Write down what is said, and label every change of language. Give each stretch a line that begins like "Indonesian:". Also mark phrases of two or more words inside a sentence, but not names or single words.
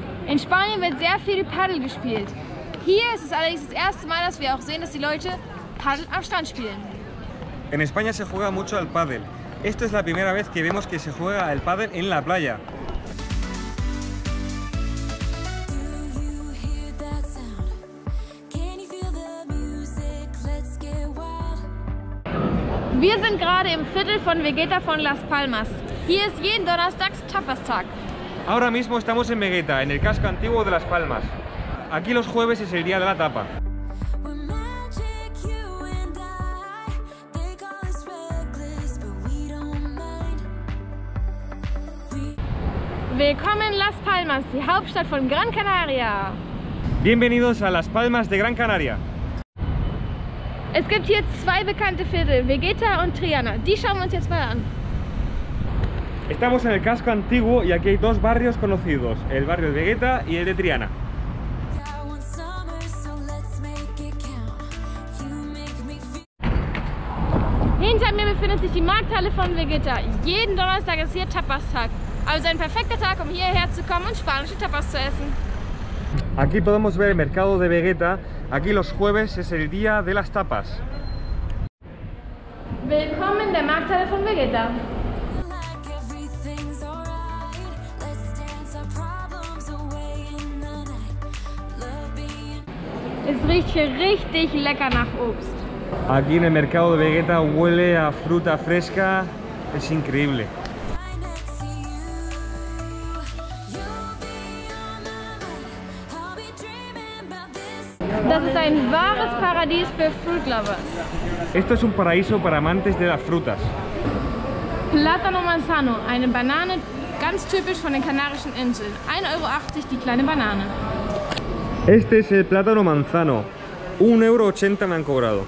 German: In Spanien wird sehr viel Paddel gespielt. Hier ist es allerdings das erste Mal, dass wir auch sehen, dass die Leute Paddel am Strand spielen.
Spanish: En España se juega mucho al pádel. Esto es la primera vez que vemos que se juega el pádel en la playa.
German: Wir sind gerade im Viertel von Vegeta von Las Palmas. Hier ist jeden Donnerstags Tapas-Tag.
Spanish: Ahora mismo estamos en Vegeta, en el casco antiguo de Las Palmas. Aquí los jueves es el día de la tapa.
German: Willkommen in Las Palmas, die Hauptstadt von Gran Canaria.
Spanish: Bienvenidos a Las Palmas de Gran Canaria.
German: Es gibt hier zwei bekannte Viertel, Vegeta und Triana. Die schauen wir uns jetzt mal an.
Spanish: Estamos en el casco antiguo y aquí hay dos barrios conocidos, el barrio de Vegeta y el de Triana.
German: Hinter mir befindet sich die Markthalle von Vegeta. Jeden Donnerstag ist hier Tapas-Tag. Also ein perfekter Tag, um hierher zu kommen und spanische Tapas zu essen.
Spanish: Aquí podemos ver el mercado de Vegeta. Aquí los jueves es el día de las tapas.
German: Willkommen in der Markthalle von Vegeta. Es riecht hier richtig lecker nach Obst.
Spanish: Aquí en el mercado de Vegeta huele a fruta fresca, es increíble.
German: Das ist ein wahres Paradies für
English: Fruit Lovers.
Spanish: Esto es un paraíso para amantes de las frutas. Plátano Manzano,
German: eine Banane, ganz typisch von den Kanarischen Inseln. 1,80 € die kleine Banane.
Spanish: Este es el plátano manzano. 1,80 € me han cobrado.